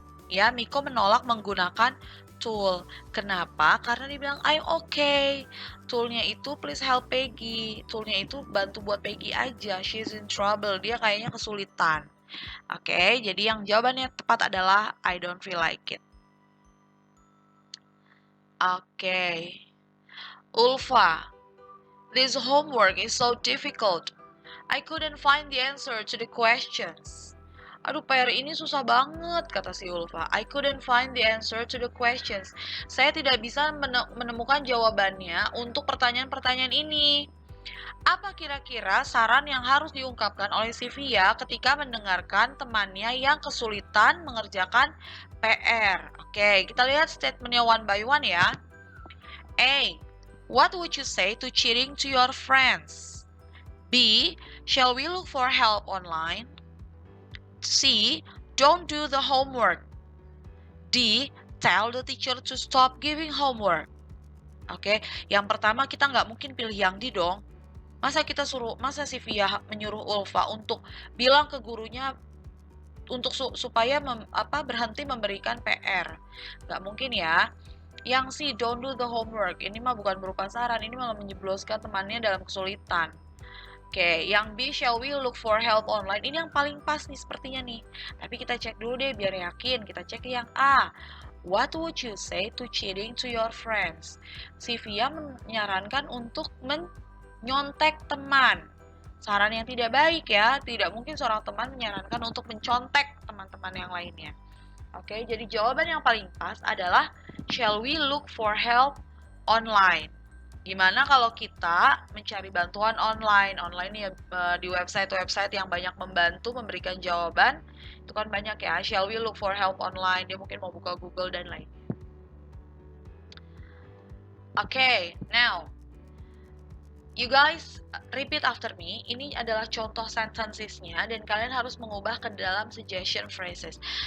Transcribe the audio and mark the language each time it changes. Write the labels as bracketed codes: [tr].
[id] Ya, Miko menolak menggunakan tool. Kenapa? Karena dia bilang [en] I'm okay. [id] Toolnya itu [en] please help Peggy. [id] Toolnya itu bantu buat Peggy aja. [en] She's in trouble. [id] Dia kayaknya kesulitan. Oke, jadi yang jawabannya tepat adalah [en] I don't feel like it. [id] Oke. [en] Ulfa, this homework is so difficult. I couldn't find the answer to the questions. [id] Aduh, PR ini susah banget, kata si Ulfa. [en] I couldn't find the answer to the questions. [id] Saya tidak bisa menemukan jawabannya untuk pertanyaan-pertanyaan ini. Apa kira-kira saran yang harus diungkapkan oleh Sylvia ketika mendengarkan temannya yang kesulitan mengerjakan PR? Oke, kita lihat statementnya [en] one by one [id] ya. A. [en] What would you say to cheating to your friends? B. Shall we look for help online? C. Don't do the homework. D. Tell the teacher to stop giving homework. [id] Oke, yang pertama kita nggak mungkin pilih yang D dong. Masa Sylvia menyuruh Ulfa untuk bilang ke gurunya untuk supaya berhenti memberikan PR? Nggak mungkin ya. Yang C, [en] don't do the homework. [id] Ini mah bukan berupa saran, ini malah menjebloskan temannya dalam kesulitan. Oke, yang B, shall we look for help online? Ini yang paling pas nih sepertinya nih. Tapi kita cek dulu deh biar yakin. Kita cek yang A. [en] What would you say to cheating to your friends? [id] Sylvia menyarankan untuk nyontek teman. Saran yang tidak baik ya. Tidak mungkin seorang teman menyarankan untuk mencontek teman-teman yang lainnya. Oke, jadi jawaban yang paling pas adalah [en] shall we look for help online? [id] Gimana kalau kita mencari bantuan online? Online ya di website-website yang banyak membantu memberikan jawaban. Itu kan banyak ya. [en] Shall we look for help online? [id] Dia mungkin mau buka Google dan lainnya. [en] Oke, now you guys repeat after me. [id] Ini adalah contoh sentencesnya dan kalian harus mengubah ke dalam suggestion phrases.